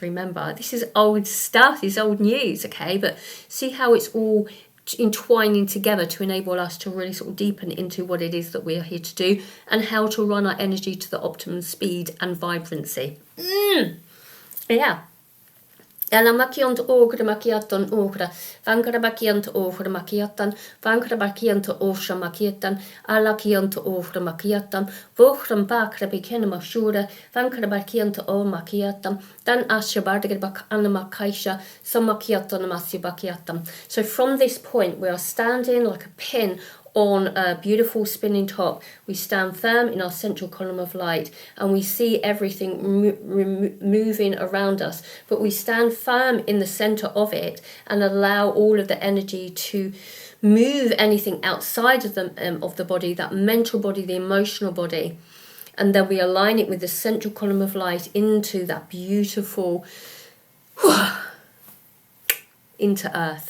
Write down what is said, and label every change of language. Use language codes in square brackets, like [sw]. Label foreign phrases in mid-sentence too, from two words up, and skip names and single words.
[en] Remember, this is old stuff, this is old news, okay? But see how it's all entwining together to enable us to really sort of deepen into what it is that we're here to do and how to run our energy to the optimum speed and vibrancy. Yeah. Ela makianta okra makiatan okra, vankara bakianta okra makiatan, vankara bakianta osha makiatan, ala kianta okra makiatan, vochram bakra bikena mashura, vankara bakianta o makiatan, dan asha bardagar bak anamakaisha, samakiatan masya bakiatan. So from this point we are standing like a pin on a beautiful spinning top. We stand firm in our central column of light and we see everything moving around us, but we stand firm in the center of it and allow all of the energy to move anything outside of the body, that mental body, the emotional body, and then we align it with the central column of light into that beautiful into earth.